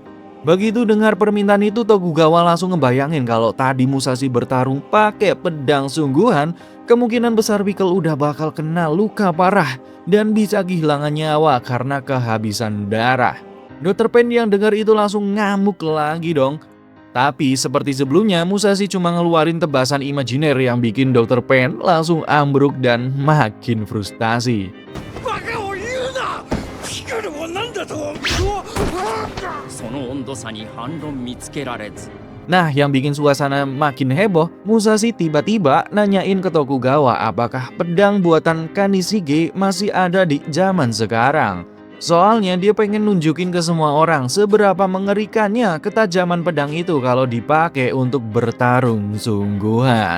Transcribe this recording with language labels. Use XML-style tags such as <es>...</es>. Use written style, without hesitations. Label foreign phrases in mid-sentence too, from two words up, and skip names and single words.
<id>Begitu dengar permintaan itu, Tokugawa langsung ngebayangin kalau tadi Musashi bertarung pakai pedang sungguhan, kemungkinan besar Pickle udah bakal kena luka parah dan bisa kehilangan nyawa karena kehabisan darah. Dr. Pain yang dengar itu langsung ngamuk lagi dong. Tapi seperti sebelumnya, Musashi cuma ngeluarin tebasan imajiner yang bikin Dr. Pain langsung ambruk dan makin frustasi.</id> <ja>バカを言うな。ピクルを何だと。その温度差に反論見つけられず。</ja> <id>Nah, yang bikin suasana makin heboh, Musashi tiba-tiba nanyain ke Tokugawa apakah pedang buatan Kanishige masih ada di zaman sekarang. Soalnya dia pengen nunjukin ke semua orang seberapa mengerikannya ketajaman pedang itu kalau dipakai untuk bertarung sungguhan.</id>